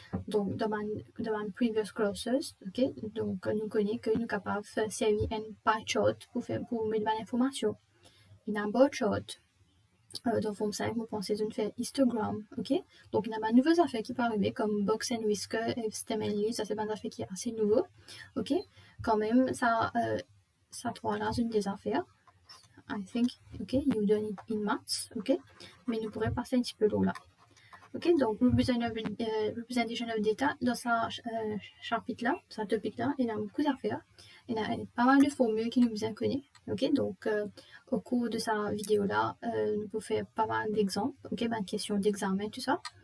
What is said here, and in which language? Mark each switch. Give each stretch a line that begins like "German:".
French: Donc, dans ma previous classes, ok, donc nous connaissons que nous sommes capables de faire servir un pie chart pour mettre de l'information. Il y a un bar chart. Dans Form 5, vous pensez de faire histogram, ok. Donc, il y a de nouvelles affaires qui peuvent arriver, comme box and whisker et stem and leaves, ça c'est une affaire qui est assez nouveau, ok. Quand même, ça trouve là une des affaires.
English: I think, ok, you done it in maths, ok.
French: Mais nous pourrions passer un petit peu là. Ok, donc Representation of Data, dans ce chapitre-là, dans ce topic-là, il y a beaucoup d'affaires. Il y a pas mal de formules qui nous bien connaissent. Ok, donc au cours de sa vidéo-là, nous pouvons faire pas mal d'exemples, ok, ben, questions d'examen, tout ça.